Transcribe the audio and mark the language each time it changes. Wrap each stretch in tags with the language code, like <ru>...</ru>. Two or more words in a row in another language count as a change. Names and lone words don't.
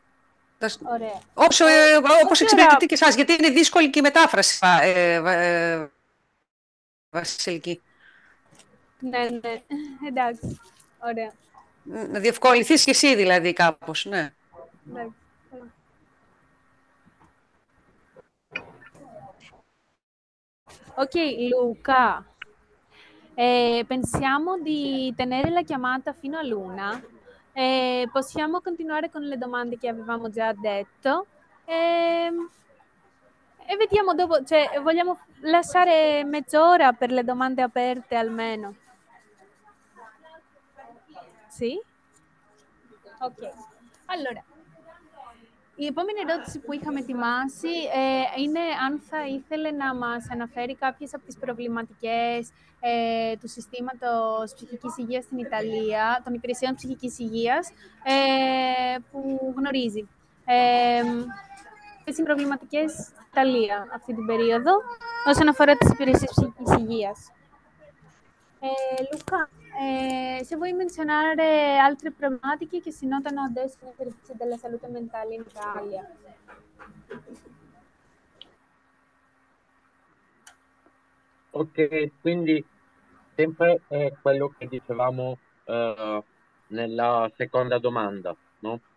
<el>Ωραία. Όπως εξυπηρετεί και εσάς, γιατί είναι δύσκολη και η μετάφραση, Βασιλική. Ναι, εντάξει. Ωραία. Να διευκολυνθείς και εσύ δηλαδή κάπως, ναι. Εντάξει.</el> <it>Ok, Luca, pensiamo di tenere la chiamata fino a l'1. Possiamo continuare con le domande che avevamo già detto e vediamo dopo, cioè vogliamo lasciare mezz'ora per le domande aperte almeno. Sì? Ok. Allora,</it> <el>η επόμενη ερώτηση που είχαμε ετοιμάσει είναι αν θα ήθελε να μας αναφέρει κάποιες από τις προβληματικές του συστήματος ψυχικής υγείας στην Ιταλία, των υπηρεσιών ψυχικής υγείας, που γνωρίζει. Ποιες είναι οι προβληματικές στην Ιταλία αυτή την περίοδο, όσον aφορά τις υπηρεσίες ψυχικής υγείας.</el> <it>Luca, se vuoi menzionare altre problematiche che si notano adesso nei servizi della salute mentale in Italia. Ok, quindi sempre quello che dicevamo nella seconda domanda, no?</it>